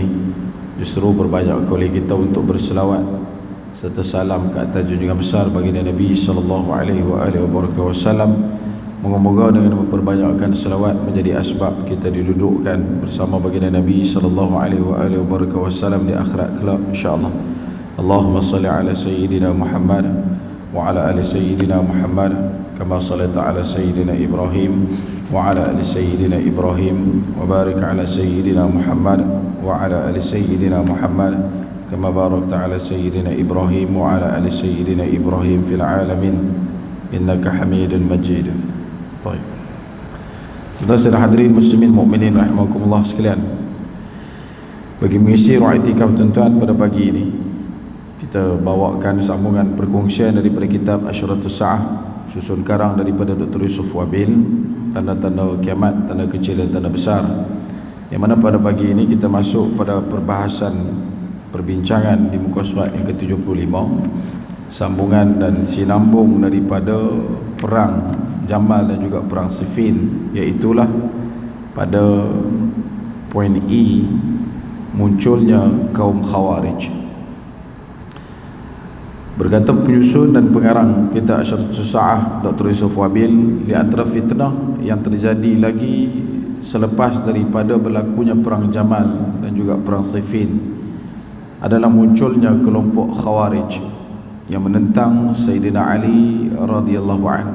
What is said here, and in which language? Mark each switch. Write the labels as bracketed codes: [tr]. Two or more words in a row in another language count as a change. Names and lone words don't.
[ms] Justru berbanyak oleh kita untuk berselawat serta salam ke atas junjungan besar baginda Nabi [ar] صلى الله عليه وسلم. [ms] Moga-moga dengan memperbanyakkan selawat menjadi asbab kita didudukkan bersama baginda Nabi [ar] صلى الله عليه وسلم [ms] di akhirat kelak insya-Allah. [ar] اللهم صل على سيدنا محمد وعلى آل سيدنا محمد كما صليت على سيدنا إبراهيم وعلى آل سيدنا إبراهيم وبارك على سيدنا محمد وعلى آل سيدنا محمد كما باركت على سيدنا إبراهيم وعلى آل سيدنا إبراهيم في العالمين إنك حميد مجيد. [ms] Baik. Saudara hadirin muslimin mukminin rahimakumullah sekalian. Bagi mengisi ruang iktikaf tuan-tuan pada pagi ini, kita bawakan sambungan perkongsian daripada kitab Asyratus Sa'ah, susun karang daripada Dr. Yusuf Wabil, tanda-tanda kiamat, tanda kecil dan tanda besar. Yang mana pada pagi ini kita masuk pada perbahasan perbincangan di muka surat yang ke-75, sambungan dan sinambung daripada perang Jamal dan juga perang Siffin, iaitulah pada poin E, munculnya kaum Khawarij. Berkata penyusun dan pengarang kitab Asyratus Sa'ah Dr. Yusuf Wabil, di antara fitnah yang terjadi lagi selepas daripada berlakunya perang Jamal dan juga perang Siffin adalah munculnya kelompok Khawarij yang menentang Sayyidina Ali [ar] رضي الله عنه.